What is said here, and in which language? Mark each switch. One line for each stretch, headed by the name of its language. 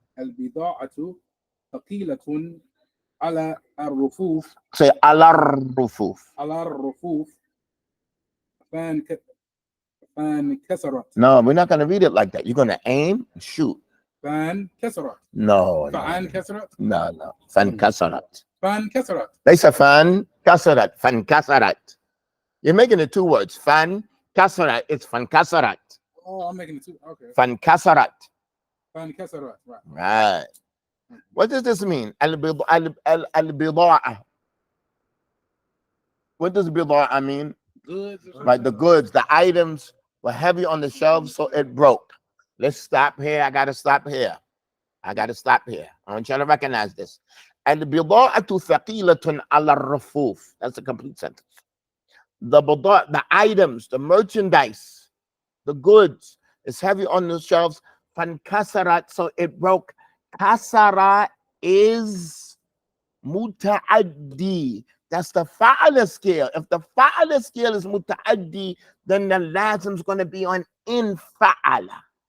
Arabic: البضاعة ثقيلة على الرفوف.
English: Say
Arabic: على الرفوف. على الرفوف فانكسرت.
English: No, we're not going to read it like that. You're going to aim and shoot.
Arabic: فانكسرت.
English: No.
Arabic: فانكسرت. No. فانكسرت. فانكسرت. ليس فانكسرت. فانكسرت.
English: You're making it 2 words.
Arabic: فانكسرت.
English: It's فانكسرت. Oh, I'm making it 2. Okay.
Arabic: فانكسرت. فانكسرت.
English: Right. What does this mean? البضاعة. What does بضاعة mean? Goods. Right, the goods, the items were heavy on the shelves, so it broke. Let's stop here. I got to stop here. I want you to recognize this.
Arabic: البضاعة ثقيلة على الرفوف.
English: That's a complete sentence. The items, the merchandise, the goods is heavy on the shelves. فانكسرت, so it broke. Kasara is muta'addi. That's the fa'ala scale. If the fa'ala scale is muta'addi, then the lazim is going to be on in fa'ala.